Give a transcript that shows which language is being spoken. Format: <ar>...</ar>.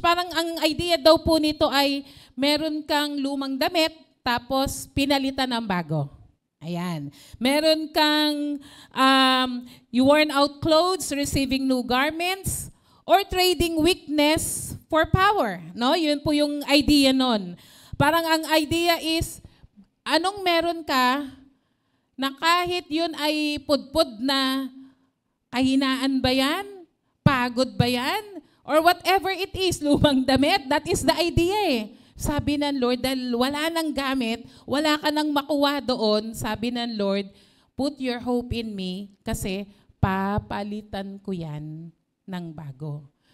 <tl>Parang ang idea daw po nito ay meron kang lumang damit tapos pinalitan ng bago. Ayan. Meron kang</tl> <en>you worn out clothes, receiving new garments, or trading weakness for power.</en> <tl>No? Yun po yung idea nun. Parang ang idea is, anong meron ka na kahit yun ay pudpud na kahinaan ba yan? Pagod ba yan?</tl> <en>Or whatever it is,</en> <tl>lumang damit,</tl> <en>that is the idea eh.</en> <tl>Sabi ng Lord, dahil wala nang gamit, wala ka nang makuha doon, sabi ng Lord,</tl> <en>put your hope in me</en> <tl>kasi papalitan ko yan ng bago.</tl>